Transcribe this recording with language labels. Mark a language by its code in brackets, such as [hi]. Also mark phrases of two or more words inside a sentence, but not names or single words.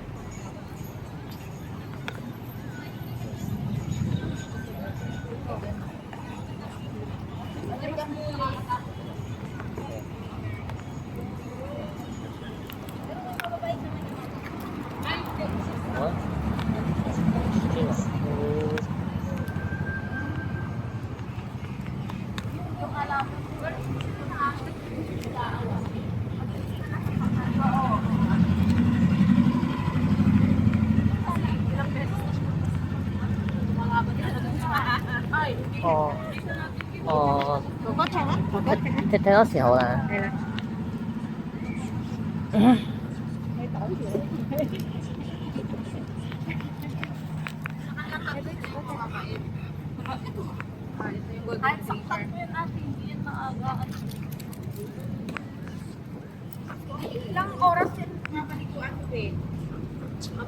[tl] American po. Yung alam [yue] 哦哦，睇睇多時好啦。 [tl] kahit saktan mo yun ate, hindi yan maagaan. Ilang oras din nabalikuan ko eh.